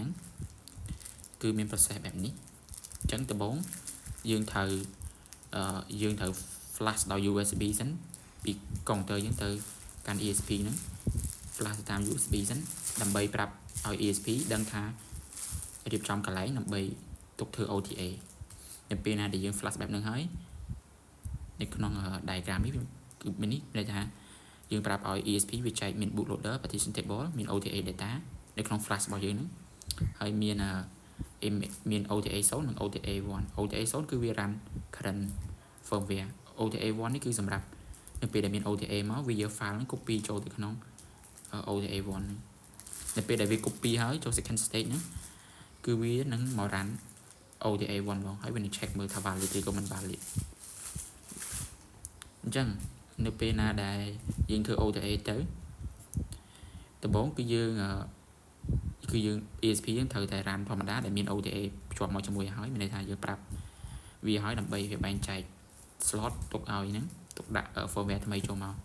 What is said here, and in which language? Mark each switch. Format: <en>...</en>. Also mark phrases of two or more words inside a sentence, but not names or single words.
<km>ហ្នឹងគឺមាន process បែបនេះអញ្ចឹងដំបូងយើងត្រូវ flash ដោយ USB សិនពី counter យើងទៅកាន់ ESP ហ្នឹង flash តាម USB សិនដើម្បីប្រាប់ឲ្យ ESP ដឹងថារៀបចំកន្លែងដើម្បីទុ កធ្វើ OTA នៅពេលណាដែលយើង flash បែបហ្នឹងហើយនៅក្នុង diagram នេះគឺមាននេះន័យថាយើងប្រាប់ឲ្យ ESP វាចែកមាន</km> <en>bootloader partition table</en> <km>មាន</km> <en>OTA data</en> <km>នៅក្នុង flash របស់យើងហ្នឹងហើយមាន OTA 0និង OTA 1 OTA 0គឺវា</km> <en>run current firmware</en> <km>OTA 1នេះគឺសម្រាប់នៅពេលដែលមាន OTA មកវាយក file ហ្នឹង copy ចូលទៅក្នុង OTA 1នៅពេលដែលវា copy ហើយចូល</km> <en>second stage</en> <km>ហ្នឹងគឺវានឹងមក run OTA 1ហ្មងហើយវានឹង check មើលថា valid ឬក៏មិន valid អញ្ចឹងនៅពេលណាដែលយើងធ្វើ OTA ទៅដំបូងគឺយើងESP យើងត្រូវតែ run ធម្មតាដែលមាន OTA ភ្ជាប់មកជាមួយហើយមានន័យថាយើងប្រាប់វាហើយដើម្បីវាបែងចែក slot ទុកឲ្យហ្នឹងទុកដាក់ firmware ថ្មីចូលមក</km>